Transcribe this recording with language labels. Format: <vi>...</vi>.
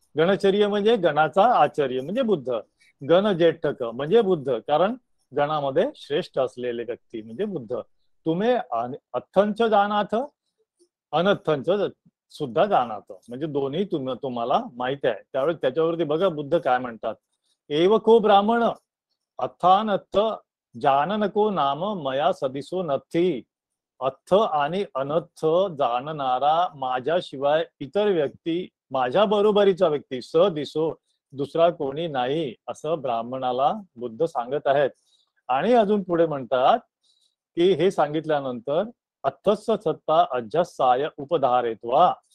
<mr>गणचर्य म्हणजे गणाचा आचार्य म्हणजे बुद्ध, गणज्येष्ठक म्हणजे बुद्ध, कारण गणामध्ये श्रेष्ठ असलेले व्यक्ती म्हणजे बुद्ध. तुम्ही</mr> <pi>अथ्थंच जानाथ, अनथ्थंच सुद्धा जानाथ,</pi> <mr>म्हणजे दोन्ही तुम्हाला माहिती आहे. त्यावेळेस त्याच्यावरती बघा बुद्ध काय म्हणतात.</mr> <pi>एवको ब्राह्मण अथानथ जाननको नाम मया सदिसो नथी.</pi> <mr>अथ आणि अनथ जाणणारा माझ्याशिवाय इतर व्यक्ती, माझ्या बरोबरीचा व्यक्ती दिसो दुसरा कोणी नाही, असं ब्राह्मणाला बुद्ध सांगत आहेत. आणि अजून पुढे म्हणतात की हे सांगितल्यानंतर</mr> <pi>अथस्स सत्ता अजस्साय उपधारेत्वा.</pi>